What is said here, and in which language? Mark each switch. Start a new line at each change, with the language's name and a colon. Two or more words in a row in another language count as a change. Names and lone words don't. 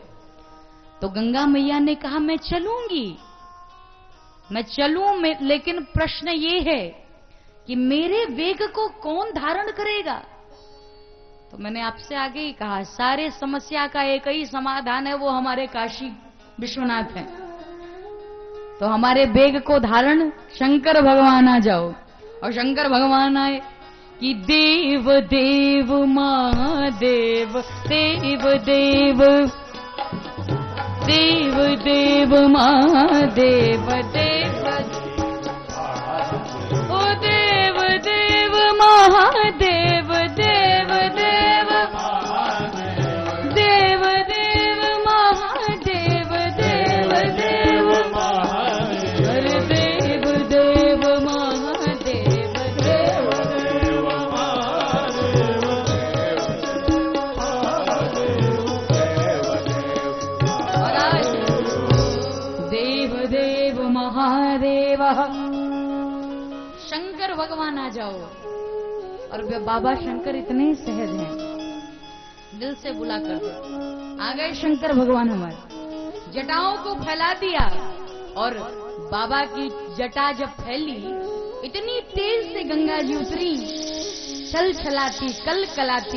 Hindi: तो गंगा मैया ने कहा मैं चलूंगी, मैं चलूं, लेकिन प्रश्न ये है कि मेरे वेग को कौन धारण करेगा? तो मैंने आपसे आगे ही कहा सारे समस्या का एक ही समाधान है, वो हमारे काशी विश्वनाथ हैं। तो हमारे वेग को धारण शंकर भगवान आ जाओ। और शंकर भगवान आए कि देव देव महादेव, देव देव, देव देव महादेव, देव ओ देव देव महादेव, देव देव, देव देव महादेव, देव देव, अरे देव देव महादेव, देव देव महादेव, देव देव महादेव। शंकर भगवान आ जाओ। और बाबा शंकर इतने सहज हैं, दिल से बुला कर दो। आ गए शंकर भगवान हमारे, जटाओं को फैला दिया। और बाबा की जटा जब फैली, इतनी तेज से गंगा जी उतरी, चल छलाती, कल कलाती।